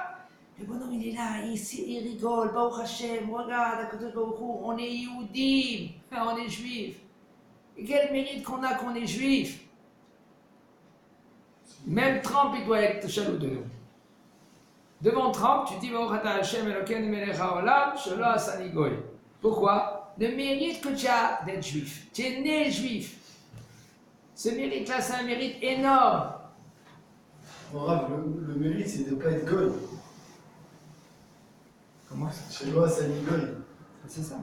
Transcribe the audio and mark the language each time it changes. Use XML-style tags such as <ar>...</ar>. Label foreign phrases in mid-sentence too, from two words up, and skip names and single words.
<fr>Le bonhomme, il est là, il rigole.</fr> <he>ברוך ה,</he> <fr>regarde, à côté de</fr> <he>ברוך הוא,</he> <fr>on est Yehudim, on est juif. Et quel mérite qu'on a qu'on est juif. Même Trump, il doit être jaloux de nous. Devant Trump, tu dis</fr> <he>ברוך אתה ה' אלוקינו מלך העולם שלא עשני גוי.</he> <fr>Pourquoi? Le mérite que tu as d'être juif. Tu es né juif. Ce mérite-là, c'est un mérite énorme. Le mérite, c'est de ne pas être goy. Comment ça? Chez moi, ça dit goy. C'est ça.</fr>